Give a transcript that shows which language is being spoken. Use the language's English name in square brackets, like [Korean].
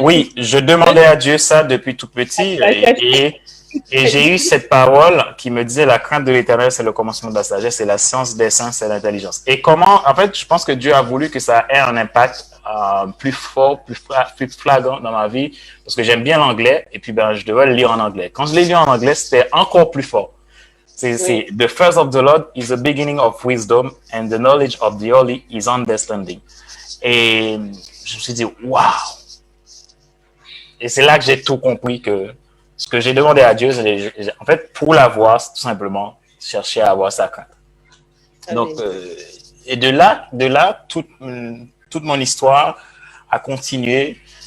[French] Oui, je demandais à Dieu ça depuis tout petit et j'ai eu cette parole qui me disait la crainte de l'Éternel, c'est le commencement de la sagesse et la science des saints, c'est l'intelligence. Et en fait, je pense que Dieu a voulu que ça ait un impact plus fort, plus flagrant dans ma vie parce que j'aime bien l'anglais et puis je devais le lire en anglais. Quand je l'ai lu en anglais, c'était encore plus fort. C'est [English] The first of the Lord is the beginning of wisdom and the knowledge of the Holy is understanding. [French] Et je me suis dit, waouh! Et c'est là que j'ai tout compris que ce que j'ai demandé à Dieu, en fait, pour l'avoir, c'est tout simplement chercher à avoir sa crainte. Donc, et de là, toute mon histoire a continué.